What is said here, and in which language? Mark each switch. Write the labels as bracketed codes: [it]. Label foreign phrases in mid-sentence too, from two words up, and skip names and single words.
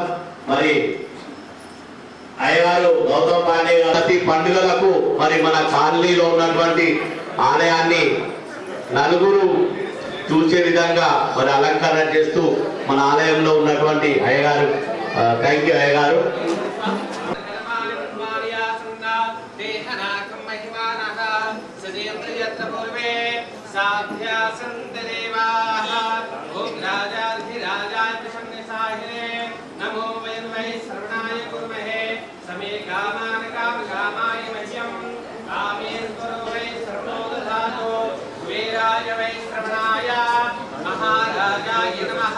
[te] మరి అయ్యగారు గౌతమ్ పాండే ప్రతి పండుగలకు మరి మన కాలనీలో ఉన్నటువంటి ఆలయాన్ని నలుగురు చూసే విధంగా మరి అలంకరణ చేస్తూ మన ఆలయంలో ఉన్నటువంటి అయ్యగారు. [en] thank you అయ్యగారు. [sa] नमो वयं वै श्रवणाय कुर्महे समे कामान् कामकामाय मह्यं कामेन करो वै श्रवणो दधातु कुबेराय वै श्रवणाय महाराजाय नमः।